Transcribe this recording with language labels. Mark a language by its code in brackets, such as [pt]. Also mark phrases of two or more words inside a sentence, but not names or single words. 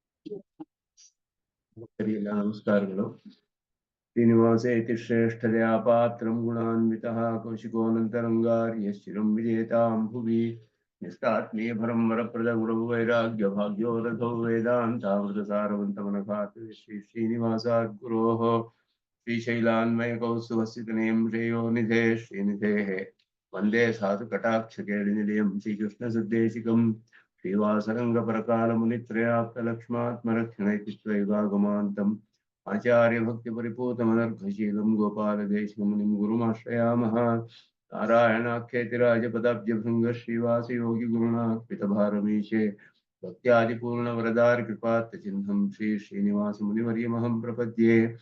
[kn] ಭಕ್ತರಿಗೆಲ್ಲ ನಮಸ್ಕಾರಗಳು. [sa] ಶ್ರೀನಿವಾಸೇತಿ ಶ್ರೇಷ್ಠತೆಯ ಪಾತ್ರಂ ಗುಣಾನ್ವಿತಃ ಕೌಶಿಕೋನಂತರಂಗಾರ್ಯ ಶಿರಂ ವಿಜೇತಾಂ ಭುವಿ ನಿಷ್ಟಾತ್ಮೀಯ ಪರಂ ವರಪ್ರದ ಗುರು ವೈರಾಗ್ಯ ಭಾಗ್ಯೋದಧೌ ವೇದಾಂತಾಮೃತ ಸಾರವಂತಮನಘಾತ್ ಶ್ರೀ ಶ್ರೀನಿವಾಸಾದ್ಗುರೋಃ ಶ್ರೀಶೈಲಾನ್ವಯ ಕೌಸ್ತುಭಸ್ಥಿತನೇಂ ಶ್ರೇಯೋನಿಧೇ ಶ್ರೀನಿಧೇಃ ವಂದೇ ಸಾಧು ಕಟಾಕ್ಷಕೇಳಿನಿಲಯಂ ಶ್ರೀಕೃಷ್ಣ ಸದ್ದೇಶಿಕಂ ಶ್ರೀವಾಸರಂಗಪರಕಾಲಮುನಿತ್ರಯಾಪ್ತಲಕ್ಷ್ಮಾತ್ಮರಕ್ಷಣೈತಿ ತ್ವಯುಗಾಗಮಾन्तम् आचार्यभक्तिपरिपूतमनर्घशीलं गोपालदेशिकमुनिं गुरुमाश्रयामः। नारायणाख्येतिराजपदाब्जभृङ्ग श्रीवासयोगिगुरुणार्पितभारमीशे भक्त्यादिपूर्णवरदारकृपात्तचिह्नं श्री श्रीनिवासमुनिवर्यमहं प्रपद्ये।